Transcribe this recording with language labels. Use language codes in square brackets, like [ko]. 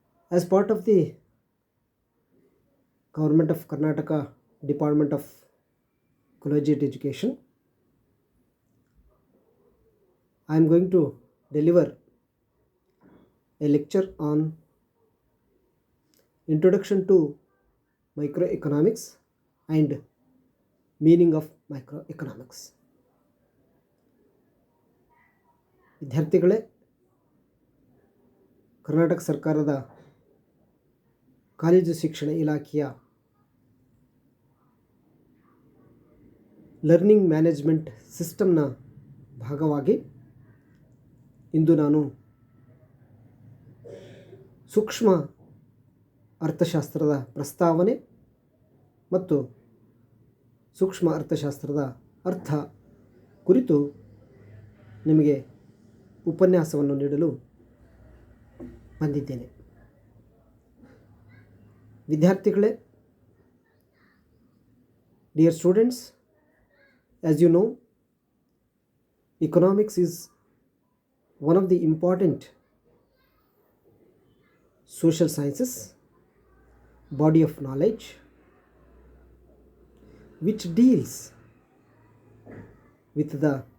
[en] As part of the Government of Karnataka Department of Collegiate Education, I am going to deliver a lecture on Introduction to Microeconomics and Meaning of Microeconomics. [kn] ವಿದ್ಯಾರ್ಥಿಗಳೇ, ಕರ್ನಾಟಕ ಸರ್ಕಾರದ college ಶಿಕ್ಷಣ ಇಲಾಖೆಯ learning management ಸಿಸ್ಟಮ್ನ ಭಾಗವಾಗಿ ಇಂದು ನಾನು ಸೂಕ್ಷ್ಮ ಅರ್ಥಶಾಸ್ತ್ರದ ಪ್ರಸ್ತಾವನೆ ಮತ್ತು ಸೂಕ್ಷ್ಮ ಅರ್ಥಶಾಸ್ತ್ರದ ಅರ್ಥ ಕುರಿತು ನಿಮಗೆ ಉಪನ್ಯಾಸವನ್ನು ನೀಡಲು ಬಂದಿದ್ದೇನೆ. ವಿದ್ಯಾರ್ಥಿಗಳೇ, [en] dear students, as you know, economics is one of the important social sciences body of knowledge which deals with the